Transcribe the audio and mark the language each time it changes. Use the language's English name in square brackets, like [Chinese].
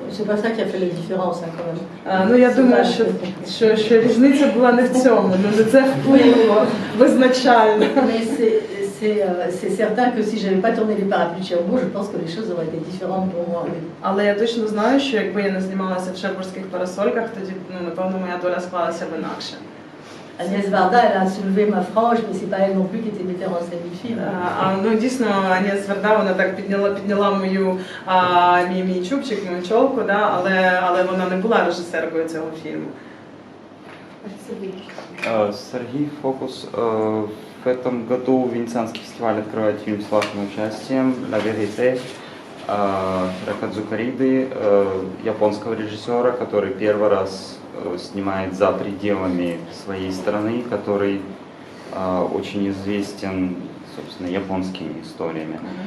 [French] C'est pas ça qui a fait la différence, hein, quand même. [Ukrainian] Ну, я думаю, що різниця була не в цьому, але це вплинуло визначально. [French] Mais c'est certain que si j'avais pas tourné les parapluies de Cherbourg, je pense que les choses auraient été différentes pour moi. [Ukrainian] Але я точно знаю, що якби я не знімалася в шербурзьких парасольках, тоді, напевно, моя доля склалася б інакше. [French] Agnès Varda, elle a soulevé ma frange, mais c'est pas elle non plus qui était metteur en scène du film. [Ukrainian] Ну, дійсно, Аgnès Varda, вона так підняла мій чубчик, мою [Russian] чолку, да, [Ukrainian] але вона не була режисеркою цього фільму. [Russian] Сергей Фокус. В этом году Венецианский фестиваль открывает фильм с вашим участием «La Vérité» Хирокадзу Кариды, японского режиссера, который первый раз снимает за пределами своей страны, который очень известен, собственно, японскими историями.